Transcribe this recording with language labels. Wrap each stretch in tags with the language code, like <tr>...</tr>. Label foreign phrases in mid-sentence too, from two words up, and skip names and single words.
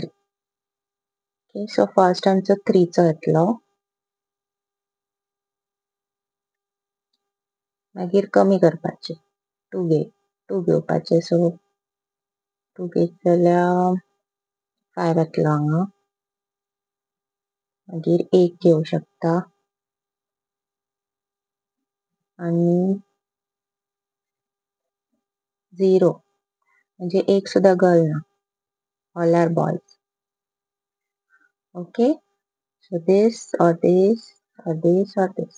<en>okay. so first</en> <kok>आमचं 3चं येतलो. मागीर कमी करपाचे. 2 घेवपाचे. सो 2 घेत जाल्यार 5 येतलो हांगा. मागीर 1 घेवं शकता आनी 0 म्हणजे 1 सुद्दां गर्ल ना.</kok> <en>all are boys. okay. सो this or this or this or this.</en>